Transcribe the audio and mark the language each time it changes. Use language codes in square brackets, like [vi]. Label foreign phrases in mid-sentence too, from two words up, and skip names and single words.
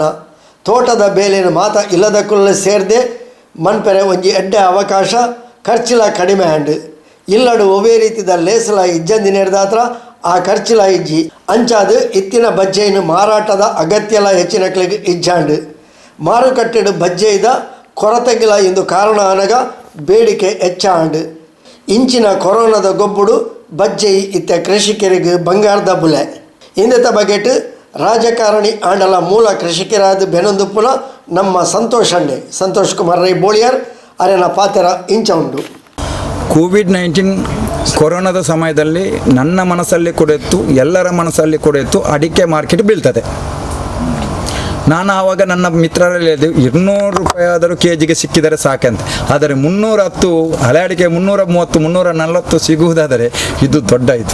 [tcy] ತೋಟದ ಬೇಲಿನ ಮಾತ ಇಲ್ಲದಕ್ಕುಲ್ಲ ಸೇರ್ದೆ ಮನ್ಪೆರೆ ಒಂಜಿ ಎಡ್ಡೆ ಅವಕಾಶ, ಖರ್ಚಿಲ ಕಡಿಮೆ ಹ್ಯಾಂಡ್ ಇಲ್ಲಡು ಒವೇ ರೀತಿದ ಲೇಸಲ ಇಜ್ಜಂದಿನಿರ್ದಾತ್ರ ಆ ಖರ್ಚಿಲ ಇಜ್ಜಿ ಅಂಚಾದು ಇತ್ತಿನ ಬಜ್ಜೆಯನ್ನು ಮಾರಾಟದ ಅಗತ್ಯಲ ಹೆಚ್ಚಿನಕ್ಲಿಗೆ ಇಜ್ಜಾಂಡು ಮಾರುಕಟ್ಟೆಡು ಬಜ್ಜೆಯ್ದ ಕೊರತೆಗಿಲ ಇಂದು ಕಾರಣ ಅನಗ ಬೇಡಿಕೆ ಹೆಚ್ಚಾಂಡು. ಇಂಚಿನ ಕೊರೋನಾದ ಗೊಬ್ಬುಡು ಬಜ್ಜೆ ಇತ್ತ ಕೃಷಿಕರಿಗೆ ಬಂಗಾರದ ಬುಲೆ. ಇಂದತ ಬಗೆಟ್ ರಾಜಕಾರಣಿ ಆಂಡಲ ಮೂಲ ಕೃಷಿಕರಾದ ಬೆನೊಂದುಪ್ಪುನ ನಮ್ಮ ಸಂತೋಷ್ ಕುಮಾರ್ ರೈ ಬೋಳಿಯರ್ ಅರೆನ ಪಾತ್ರ ಇಂಚ ಉಂಡು. [kn] ಕೋವಿಡ್-19 ಕೊರೋನಾದ ಸಮಯದಲ್ಲಿ ನನ್ನ ಮನಸ್ಸಲ್ಲಿ ಕೂಡ ಇತ್ತು, ಎಲ್ಲರ ಮನಸ್ಸಲ್ಲಿ ಕೂಡ ಇತ್ತು, ಅಡಿಕೆ ಮಾರ್ಕೆಟ್ ಬೀಳ್ತದೆ. ನಾನು ಆವಾಗ ನನ್ನ ಮಿತ್ರರಲ್ಲಿ 200 ರೂಪಾಯಿ ಆದರೂ ಕೆಜಿಗೆ ಸಿಕ್ಕಿದರೆ ಸಾಕಂತ. ಆದರೆ 310 ಹಳೆ ಅಡಿಕೆ 330 340 ಸಿಗುವುದಾದರೆ ಇದು ದೊಡ್ಡ ಇದು.